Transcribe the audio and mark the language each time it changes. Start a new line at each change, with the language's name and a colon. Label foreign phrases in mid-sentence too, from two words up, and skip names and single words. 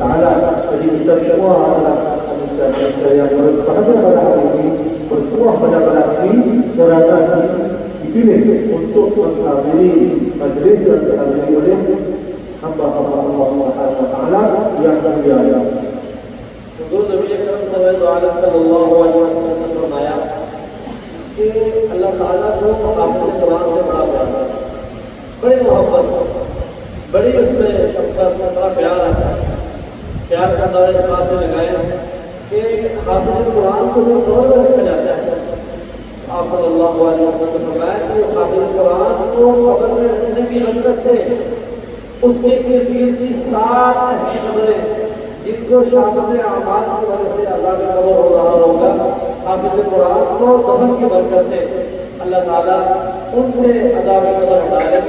Malay: Jadi kita semua adalah manusia yang berbahagia pada hari ini, bertuah pada ini kerana dipilih untuk menghadiri majlis yang dihadiri oleh hamba-hamba Allah
Arabic: سبحانه وتعالى
Malay: yang mulia.
Urdu: حضور نبی اکرم
Arabic: صلى الله عليه وسلم
Urdu: نے فرمایا کہ اللہ تعالیٰ کو حافظ قرآن سے بڑا پیار ہے، بڑی محبت، بڑی اس میں شفقت، بڑا پیار ہے. پیار کا اندازہ اس بات سے لگائیں کہ حافظ قرآن کو جو قبر میں رکھا جاتا ہے، آپ
Arabic: صلى الله عليه وسلم
Urdu: نے فرمایا کہ اس حافظ قرآن کو قبر میں رکھنے کی برکت سے اس کے ارد گرد کی 7 ایسی قبریں جن کو شامل اعمال کی وجہ سے عذاب قبر ہو رہا ہوگا، حافظ قرآن کو دفن کی برکت سے اللہ تعالیٰ ان سے عذاب قبر ہٹا لیں گے.